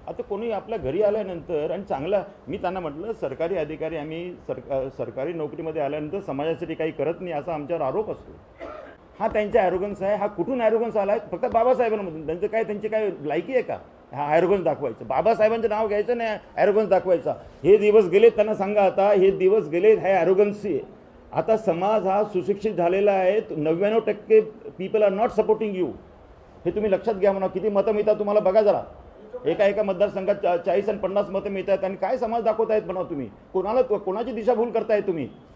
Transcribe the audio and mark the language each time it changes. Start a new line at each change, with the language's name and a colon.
Marathi: आता कोणी आपल्या घरी आल्यानंतर आणि चांगला, मी त्यांना म्हटलं सरकारी अधिकारी आम्ही सरकारी नोकरीमध्ये आल्यानंतर समाजासाठी काही करत नाही असा आमच्यावर आरोप असतो. हा त्यांचा ॲरोगन्स आहे. हा कुठून ॲरोगन्स आला आहे? फक्त बाबासाहेबांमधून. त्यांची काय लायकी आहे का हा ॲरोगन्स दाखवायचं? बाबासाहेबांचं नाव घ्यायचं नाही, ॲरोगन्स दाखवायचा. हे दिवस गेले, त्यांना सांगा आता हे दिवस गेले, हे ॲरोगन्सची. आता समाज हा सुशिक्षित झालेला आहे.
English: 99% people are not supporting you.
Marathi: हे तुम्ही लक्षात घ्या. म्हणा किती मतं मिळतात तुम्हाला बघा जरा. एका मतदारसंघात 40 आणि 50 मतं मिळतात आणि काय समाज दाखवत आहेत म्हणा तुम्ही? कोणाची दिशाभूल करताय तुम्ही?